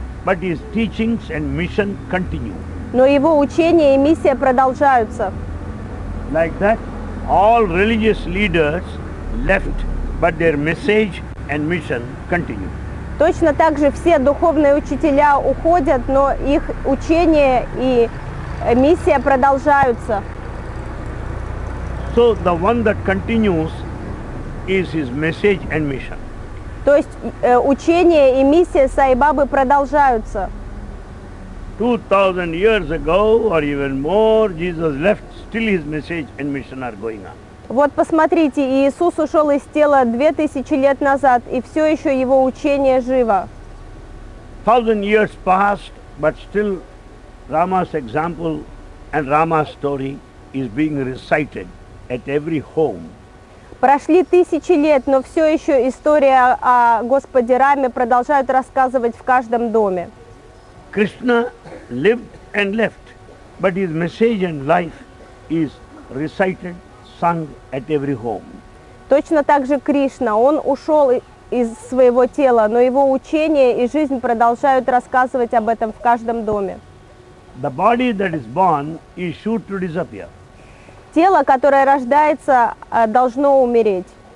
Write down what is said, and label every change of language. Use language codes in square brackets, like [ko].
[en] but his teachings and mission continue. [ru] но его учение и миссия продолжаются. [en] Like that, all religious leaders left, but their message and mission continue. [ru] Точно так же все духовные учителя уходят, но их учение и миссия продолжаются. [en] So the one that continues is his message and mission. [ru] То есть учение и миссия Саи-Бабы продолжаются. [en] 2000 years ago or even more, Jesus left, still his message and mission are going on. [ru] Вот посмотрите, Иисус ушел из тела 2000 лет назад, и все еще его учение живо. [en] 1000 years passed, but still Rama's example and Rama's story is being recited at every home. [ru] Прошли 1000 лет, но все еще история о Господе Раме продолжают рассказывать в каждом доме. [en] Krishna lived and left, but his message and life is recited, sung at every home. [ru] Точно так же Кришна, он ушел из своего тела, но его учение и жизнь продолжают рассказывать об этом в каждом доме. [en] The body that is born is sure to disappear. [ru] Тело, которое рождается, должно умереть.